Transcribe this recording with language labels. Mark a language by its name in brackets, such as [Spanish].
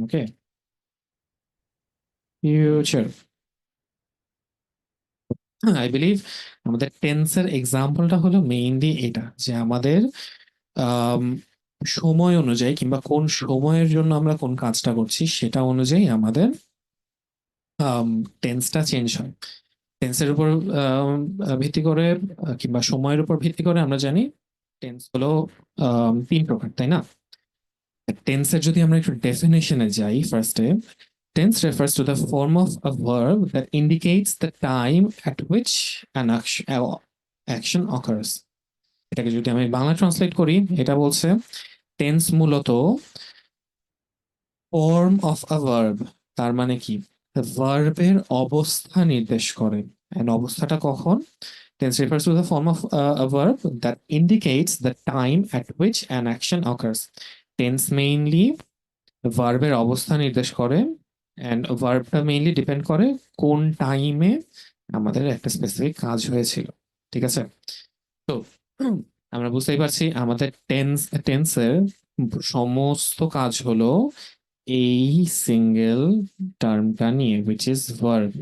[Bangla] Okay, future, I believe আমাদের টেন্সের এক্সাম্পলটা হলো মেইনলি এটা, যে আমাদের আম, সময় অনুযায়ী কিংবা কোন সময়ের জন্য আমরা কোন কাজটা করছি সেটা অনুযায়ী আমাদের টেন্সটা চেঞ্জ হয়। টেন্সের উপর ভিত্তি করে কিংবা সময়ের উপর ভিত্তি করে আমরা জানি টেন্স হলো তিন প্রকার, তাই না? টেন্সের যদি আমরা একটু ডেফিনেশনে যাই ফার্স্টে, tense [English] refers to the form of a verb that indicates the time at which an action occurs. [Bangla] এটাকে যদি আমি বাংলা ট্রান্সলেট করি, এটা বলছে টেন্স মূলত [English] form of a verb, [Bangla] তার মানে কি ভার্বের অবস্থা নির্দেশ করে। এন্ড অবস্থাটা কখন? [English] Tense refers to the form of a verb that indicates the time at which an action occurs. [Bangla] Tense mainly ভার্বের অবস্থা নির্দেশ করে, এন্ড ভার্বটা মেইনলি ডিপেন্ড করে কোন টাইমে আমাদের একটা স্পেসিফিক কাজ হয়েছিল, ঠিক আছে? তো আমরা বুঝতেই পারছি আমাদের টেন্সের সমস্ত কাজ হলো এই সিঙ্গেল টার্মটা নিয়ে, [English] which is verb.